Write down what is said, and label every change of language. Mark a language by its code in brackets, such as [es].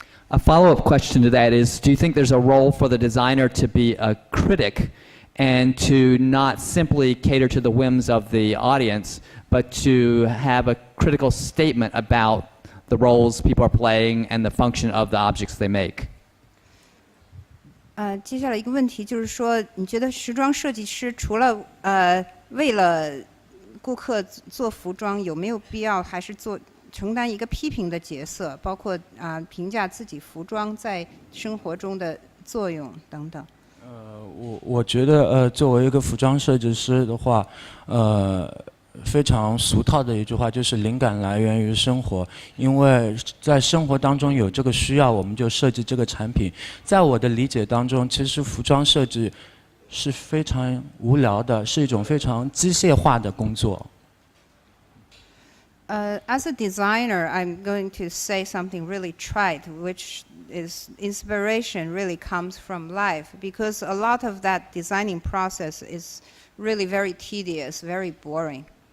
[en] A follow-up question to that is, do you think there's a role for the designer to be a critic and to not simply cater to the whims of the audience, but to have a critical statement about the roles people are playing and the function of the objects they make? [zh] 接下来一个问题就是说，你觉得时装设计师除了为了顾客做服装，有没有必要还是承担一个批评的角色，包括评价自己服装在生活中的作用等等？我觉得作为一个服装设计师的话，非常俗套的一句话就是灵感来源于生活，因为在生活当中有这个需要，我们就设计这个产品。在我的理解当中，其实服装设计是非常无聊的，是一种非常机械化的工作。 [en] As a designer, I'm going to say something really trite, which is inspiration really comes from life, because a lot of that designing process is really very tedious, very boring.